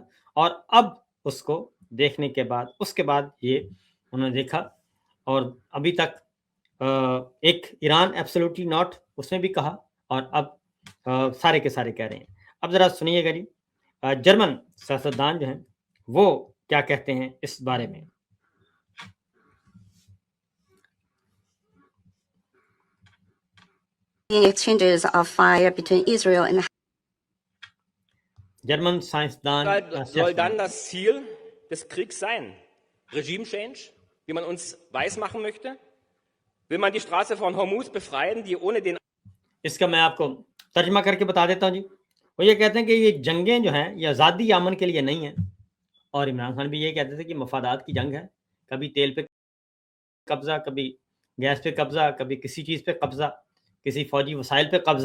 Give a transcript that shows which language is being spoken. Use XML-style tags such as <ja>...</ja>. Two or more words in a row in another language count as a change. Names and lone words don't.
<ur>اور اب اس کو دیکھنے کے بعد، اس کے بعد یہ انہوں نے دیکھا، اور ابھی تک ایک ایران</ur> <en>absolutely not</en> <ur>اس نے بھی کہا، اور اب سارے کے سارے کہہ رہے ہیں. اب ذرا سنیے گا جی جرمن سیاستدان جو ہیں وہ کیا کہتے ہیں اس بارے میں.</ur> <en>Exchanges of fire between Israel and</en> <ur>جرمن سائنسدان</ur> <de>soll dann das Ziel des Kriegs sein?</de> <en>Regime Change,</en> <de>wie man uns weismachen möchte? Will man die Straße von Hormuz befreien, die ohne den...</de> <ur>اس کا میں آپ کو ترجمہ کر کے بتا دیتا ہوں جی۔ وہ یہ کہتے ہیں کہ یہ جنگیں جو ہیں یہ آزادی امن کے لیے نہیں ہے، اور عمران خان بھی یہ کہتے تھے کہ مفادات کی جنگ ہے، کبھی تیل پہ قبضہ، کبھی گیس پہ قبضہ، کبھی کسی چیز پہ قبضہ، کسی فوجی وسائل پہ قبضہ.</ur>